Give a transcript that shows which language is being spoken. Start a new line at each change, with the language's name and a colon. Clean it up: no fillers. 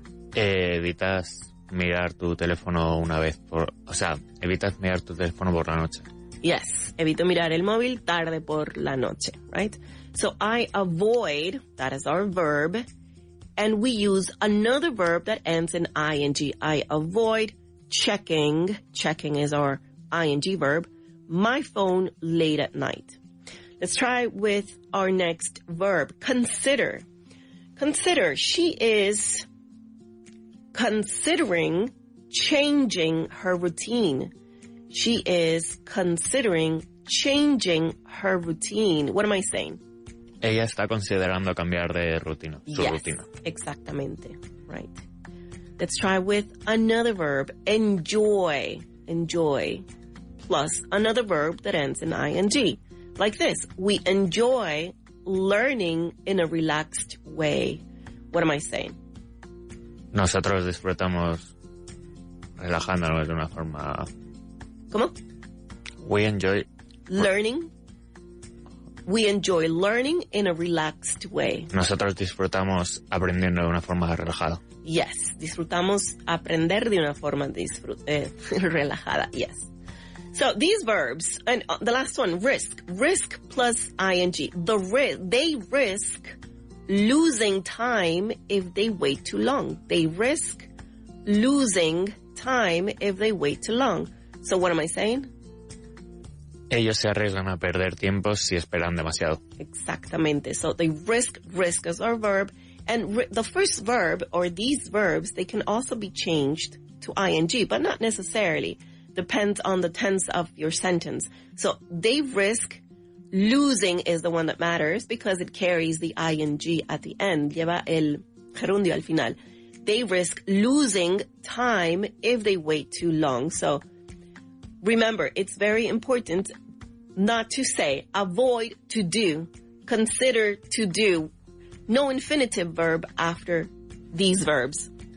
Spanish: Evitas mirar tu teléfono evitas mirar tu teléfono por la noche.
English: Yes,
Spanish: evito mirar el móvil tarde por la noche,
English: right? So I avoid, that is our verb, and we use another verb that ends in ing. I avoid checking is our ing verb, my phone late at night. Let's try with our next verb, consider. Consider, she is considering changing her routine. She is considering changing her routine. What am I saying?
Spanish: Ella está considerando cambiar de rutina, su rutina. Exactamente.
English: Right. Let's try with another verb. Enjoy. Enjoy. Plus another verb that ends in ing. Like this. We enjoy learning in a relaxed way. What am I saying?
Spanish: Nosotros disfrutamos relajándonos de una forma... ¿Cómo?
English: We enjoy... Learning. We enjoy learning in a relaxed way.
Spanish: Nosotros disfrutamos aprendiendo de una forma relajada.
English: Yes.
Spanish: Disfrutamos aprender de una forma relajada.
English: Yes. So these verbs, and the last one, risk. Risk plus ing. They risk losing time if they wait too long. They risk losing time if they wait too long. So what am I saying?
Spanish: Ellos se arriesgan a perder tiempo si esperan demasiado. Exactamente.
English: So they risk as our verb. And the first verb, or these verbs, they can also be changed to ing, but not necessarily. Depends on the tense of your sentence. So they risk losing is the one that matters because it carries the ing at the end.
Spanish: Lleva el gerundio al final.
English: They risk losing time if they wait too long. So remember, it's very important not to say avoid to do, consider to do. No infinitive verb after these verbs.